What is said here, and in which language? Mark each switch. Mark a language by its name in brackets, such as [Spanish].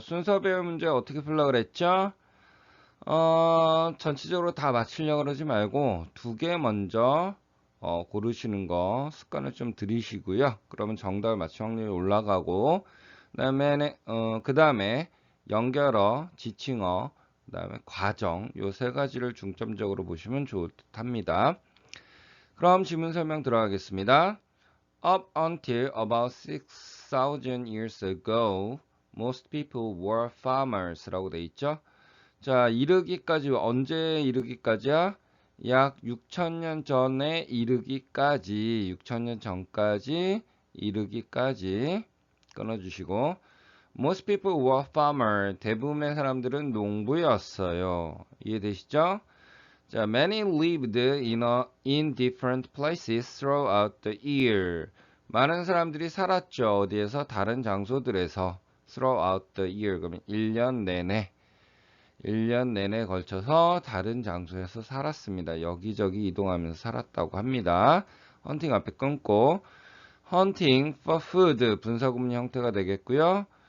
[Korean] 순서 배열 문제 어떻게 풀라 그랬죠? 전체적으로 다 맞추려고 그러지 말고 두 개 먼저 고르시는 거 습관을 좀 들이시고요. 그러면 정답을 맞출 확률이 올라가고 그 다음에 연결어, 지칭어, 그 다음에 과정 요 세 가지를 중점적으로 보시면 좋을 듯 합니다. 그럼 지문 설명 들어가겠습니다. [English] Up until about 6,000 years ago, most people were farmers [Korean] 라고 돼 있죠. 자, 이르기까지, 언제 이르기까지야? 약 6,000년 전에 이르기까지, 6,000년 전까지 이르기까지 끊어주시고, [English] most people were farmer, [Korean] 대부분의 사람들은 농부였어요. 이해되시죠? [English] 자, many lived in different places throughout the year. [Korean] 많은 사람들이 살았죠. 어디에서? 다른 장소들에서. [English] throughout the year. [Korean] 그러면 1년 내내 걸쳐서 다른 장소에서 살았습니다. 여기저기 이동하면서 살았다고 합니다. 헌팅 앞에 끊고 [English] hunting for food [Korean] 분사구문 형태가 되겠고요.